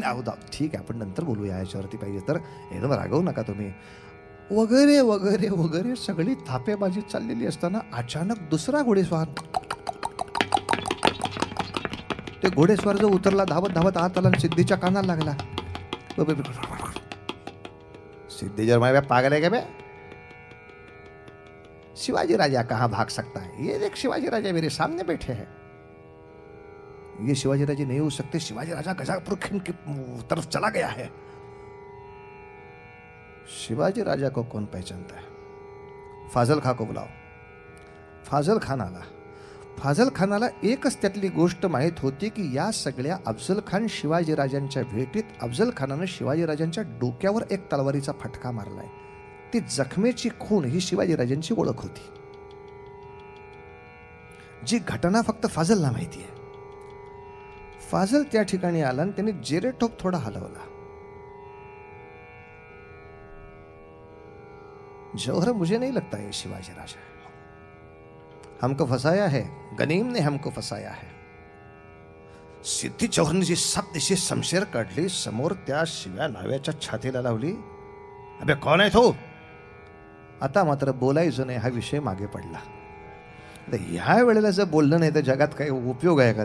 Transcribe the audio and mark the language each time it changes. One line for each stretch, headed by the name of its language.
Marathi: अहो ठीक आहे, आपण नंतर बोलूया याच्यावरती, पाहिजे तर एकदम रागवू नका तुम्ही, वगैरे वगैरे वगैरे सगळी थापेबाजी चाललेली असताना अचानक दुसरा घोडेस्वार, ते घोडेस्वार जो उतरला, धावत धावत आत आला, सिद्धीच्या कानाला लागला.
Hindi: सिद्धि जर मैं पागल है क्या बे? शिवाजी राजा कहाँ भाग सकता है? ये देख शिवाजी राजा मेरे सामने बैठे हैं. ये शिवाजी राजा नहीं हो सकते. शिवाजी राजा गजापुर खिंड की तरफ चला गया है. शिवाजी राजा को कौन पहचानता है? फाजल खां को बुलाओ.
Marathi: फाजल खान आला. फाजल खानाला एकच त्यातली गोष्ट माहीत होती की या सगळ्या अफजल खान शिवाजीराजांच्या भेटीत अफजल खानानं शिवाजीराजांच्या डोक्यावर एक तलवारीचा फटका मारलाय. ती जखमेची खूण ही शिवाजीराजांची ओळख होती. जी घटना फक्त फाजलला माहिती आहे. फाजल त्या ठिकाणी आला आणि त्याने जेरेटोप थोडा हलवला.
Hindi: जौहर, मुझे नहीं लगता ये शिवाजी राजा है. हमको फसाया है, गनीम ने हमको फसाया है.
Marathi: सिद्धी जौहरने जी सपदिशी शमशेर काढली, समोर त्या शिव्या नाव्याच्या छातीला लावली. अबे कोण आहे तो? आता मात्र बोलायचं नाही, हा विषय मागे पडला. ह्या वेळेला जर बोललं नाही तर जगात काही उपयोग आहे का?